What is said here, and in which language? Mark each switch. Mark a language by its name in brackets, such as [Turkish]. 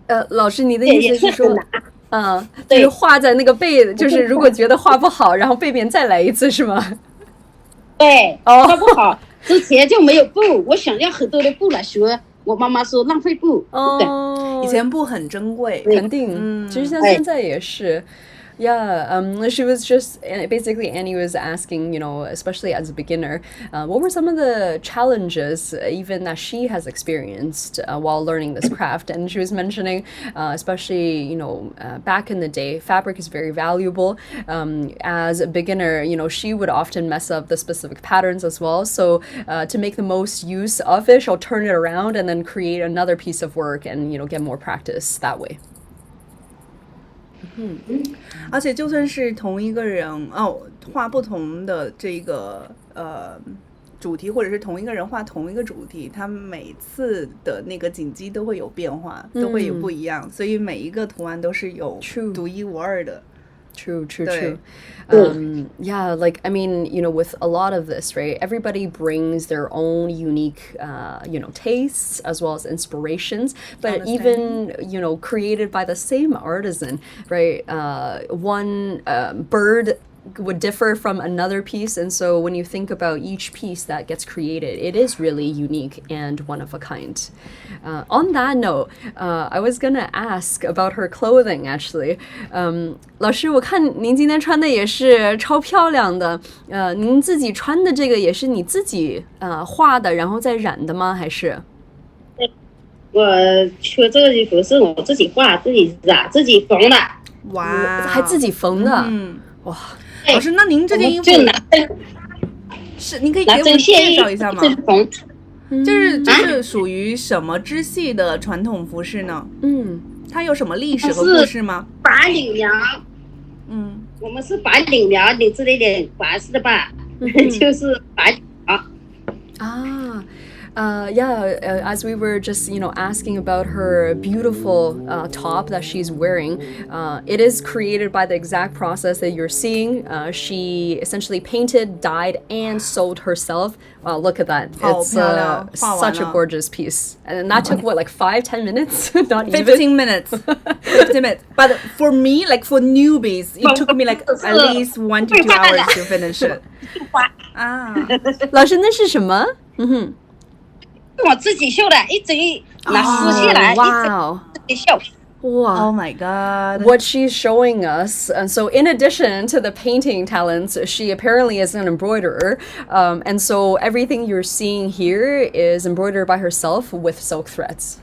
[Chinese] 老师，你的意思是说，就是画在那个背，就是如果觉得画不好，然后背面再来一次，是吗？对，画不好，之前就没有布，我想要很多的布来学，我妈妈说浪费布。以前布很珍贵，肯定，其实像现在也是。 [English] Yeah, she was just basically Annie was asking, especially as a beginner, what were some of the challenges even that she has experienced while learning this craft? And she was mentioning, especially, back in the day, fabric is very valuable. As a beginner, she would often mess up the specific patterns as well. So to make the most use of it, she'll turn it around and then create another piece of work and, get more practice that way. [Chinese] 而且就算是同一个人画不同的这个主题，或者是同一个人画同一个主题，他每次的那个锦鸡都会有变化，都会有不一样，所以每一个图案都是有独一无二的。 [English] True. Yeah, like, I mean, with a lot of this, right, everybody brings their own unique, tastes as well as inspirations, but even, created by the same artisan, right? One bird would differ from another piece, and so when you think about each piece that gets created, it is really unique and one of a kind. On that note, I was gonna ask about her clothing actually. [Chinese] 老师，我看您今天穿的也是超漂亮的，您自己穿的这个也是你自己画的，然后再染的吗？还是？我缺这个衣服是我自己画、自己染、自己缝的。哇，还自己缝的，哇！老师，那您这件衣服就拿是您可以给我们介绍一下吗？就是属于什么支系的传统服饰呢？它有什么历史和故事吗？白领苗，我们是白领苗，领子的领，白色的白，就是白领苗。 [English] As we were just, asking about her beautiful top that she's wearing, it is created by the exact process that you're seeing. She essentially painted, dyed, and sewed herself. Wow, look at that. It's such a gorgeous piece. And that took, like 5-10 minutes? Not 15 minutes. 15 minutes. But for me, like for newbies, it took me like at least 1 to 2 hours to finish it. [Chinese] 老师，那是什么？我自己绣的，一整拿丝线来，一整自己绣。 [English] Wow. Oh my god. What she's showing us. And so in addition to the painting talents, she apparently is an embroiderer. And so everything you're seeing here is embroidered by herself with silk threads.